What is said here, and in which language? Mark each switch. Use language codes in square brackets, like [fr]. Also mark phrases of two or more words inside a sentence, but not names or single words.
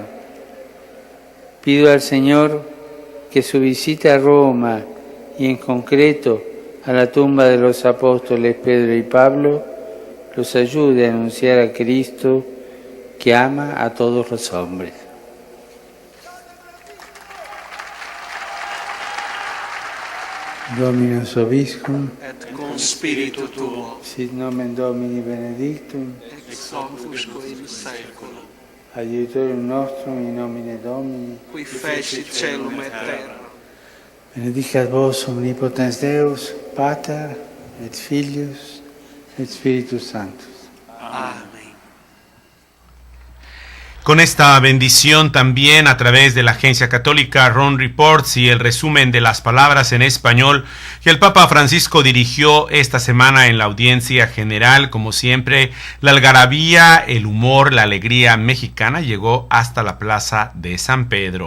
[es] Pido al Señor que su visita a Roma y en concreto a la tumba de los apóstoles Pedro y Pablo los ayude a anunciar a Cristo que ama a todos los hombres. [la] Dominus Vobiscum, et cum spiritu tuo, sit nomen Domini benedictum, ex hoc usque in saeculum, adiutorium nostrum in nomine Domini, qui fecit caelum et terra. benedicat vos omnipotens Deus, Pater, et Filius, et Spiritus Sanctus. [es] Amén. Con esta bendición también a través de la agencia católica Ron Reports y el resumen de las palabras en español que el Papa Francisco dirigió esta semana en la audiencia general, como siempre, la algarabía, el humor, la alegría mexicana llegó hasta la Plaza de San Pedro.